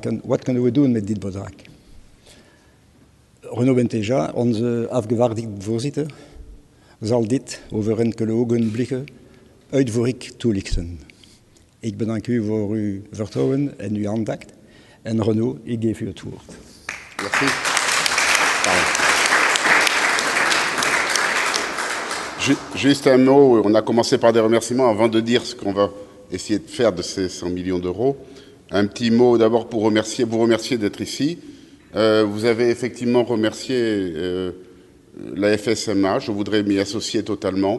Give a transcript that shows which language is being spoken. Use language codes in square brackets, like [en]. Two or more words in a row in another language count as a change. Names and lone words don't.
[nl] En wat kunnen we doen met dit bedrag? Renaud Benteja, onze afgevaardigde voorzitter, zal dit over enkele ogenblikken uitvoerig toelichten. Ik bedank u voor uw vertrouwen en uw aandacht. En Renaud, ik geef u het woord. [fr] Merci. Juste un mot, on a commencé par des remerciements avant de dire ce qu'on va essayer de faire de ces 100 millions d'euros. Un petit mot d'abord pour vous remercier d'être ici. Vous avez effectivement remercié la FSMA, je voudrais m'y associer totalement.